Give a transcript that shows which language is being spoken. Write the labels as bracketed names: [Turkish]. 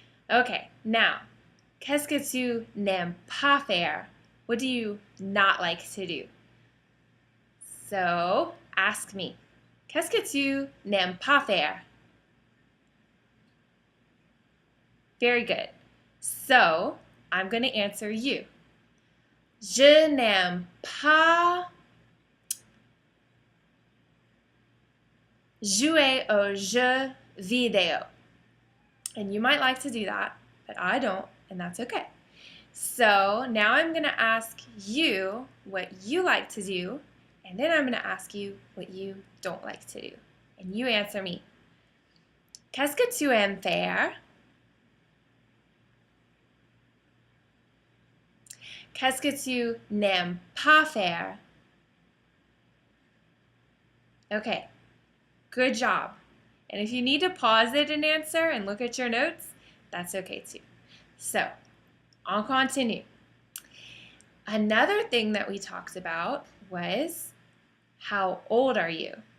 [French] Okay, now, qu'est-ce que tu n'aimes pas faire? [English] What do you not like to do? So, ask me. [French] Qu'est-ce que tu n'aimes pas faire? [English] Very good. So, I'm going to answer you. [French] Je n'aime pas jouer aux jeux vidéo. [English] And you might like to do that, but I don't, and that's okay. So, now I'm going to ask you what you like to do, and then I'm going to ask you what you don't like to do. And you answer me. [French] Qu'est-ce que tu aimes faire? Qu'est-ce que tu n'aimes pas faire? [English] Okay, good job. And if you need to pause it and answer and look at your notes, that's okay too. So, on continue. Another thing that we talked about was, how old are you?